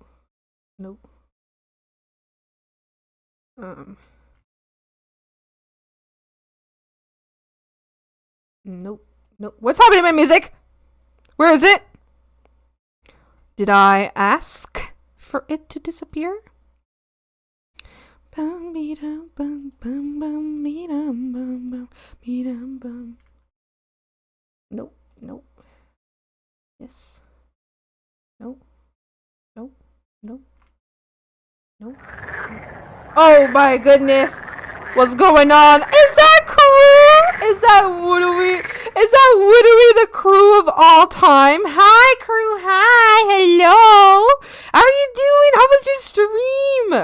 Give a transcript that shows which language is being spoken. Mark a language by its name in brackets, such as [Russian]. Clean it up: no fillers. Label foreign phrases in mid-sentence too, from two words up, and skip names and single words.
[English] Nope. Nope. Nope. What's happening to my music? Where is it? Did I ask for it to disappear? Bum, be-dum, bum, bum, bum, be-dum, bum, bum, be-dum, bum. Nope. Nope. Yes. Nope. Nope. Nope. Nope. Oh my goodness. What's going on? Is that crew? Is that Woodawee? Is that Woodawee, the crew of all time? Hi, crew. Hi. Hello. How are you doing? How was your stream?